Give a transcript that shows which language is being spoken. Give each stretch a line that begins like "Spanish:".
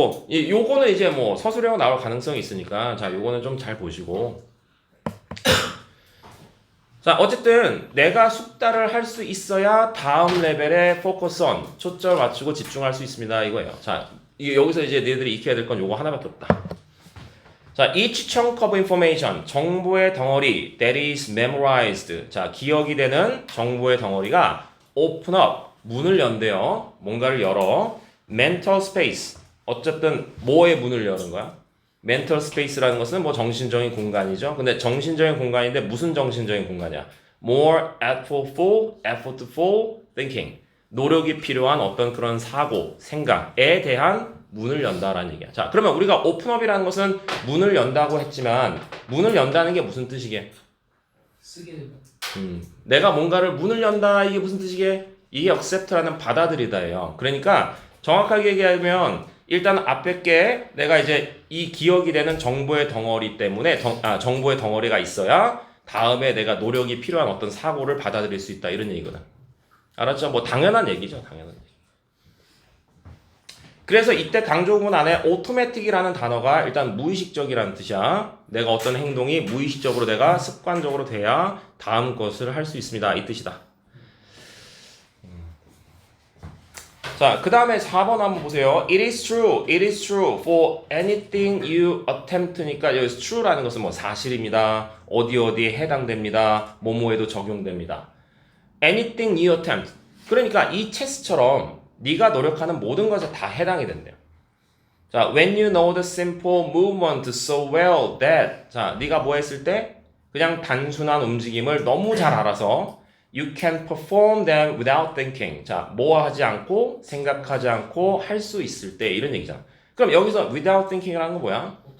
Korean: 요거는 이제 뭐 서술형 나올 가능성이 있으니까 자 요거는 좀 잘 보시고 자 어쨌든 내가 숙달을 할 수 있어야 다음 레벨에 focus on 초점 맞추고 집중할 수 있습니다 이거예요. 자 여기서 이제 너희들이 익혀야 될 건 요거 하나밖에 없다.
English: 자, each chunk of information,
Korean: 정보의 덩어리
English: that is memorized.
Korean: 자, 기억이 되는 정보의 덩어리가
English: open up,
Korean: 문을 연대요. 뭔가를 열어.
English: mental space,
Korean: 어쨌든 뭐의 문을 여는 거야? mental space라는 것은 뭐 정신적인 공간이죠. 근데 정신적인 공간인데 무슨 정신적인 공간이야?
English: more effortful thinking.
Korean: 노력이 필요한 어떤 그런 사고, 생각에 대한 문을 연다라는 얘기야. 자, 그러면 우리가 오픈업이라는 것은 문을 연다고 했지만 문을 연다는 게 무슨 뜻이게? 쓰게 되면 내가 뭔가를 문을 연다 이게 무슨 뜻이게? 이게 accept라는 받아들이다예요. 그러니까 정확하게 얘기하면 일단 앞에 게 내가 이제 이 기억이 되는 정보의 덩어리 때문에 정보의 덩어리가 있어야 다음에 내가 노력이 필요한 어떤 사고를 받아들일 수 있다 이런 얘기거든. 알았죠? 뭐 당연한 얘기죠. 당연한 얘기. 그래서 이때 강조문 안에 automatic이라는 단어가 일단 무의식적이라는 뜻이야. 내가 어떤 행동이 무의식적으로 내가 습관적으로 돼야 다음 것을 할 수 있습니다. 이 뜻이다. 자, 그 다음에 4번 한번 보세요.
English: It is true for anything you attempt
Korean: 니까 여기서 true라는 것은 뭐 사실입니다. 어디에 해당됩니다. 뭐뭐에도 적용됩니다.
English: Anything you attempt.
Korean: 그러니까 이 체스처럼 네가 노력하는 모든 것에 다 해당이 된대요.
English: 자, when you know the simple movement so well that
Korean: 자, 네가 뭐 했을 때 그냥 단순한 움직임을 너무 잘 알아서
English: you can perform them without thinking.
Korean: 자, 뭐 하지 않고 생각하지 않고 할 수 있을 때 이런 얘기잖아. 그럼 여기서 without thinking이라는 건 뭐야?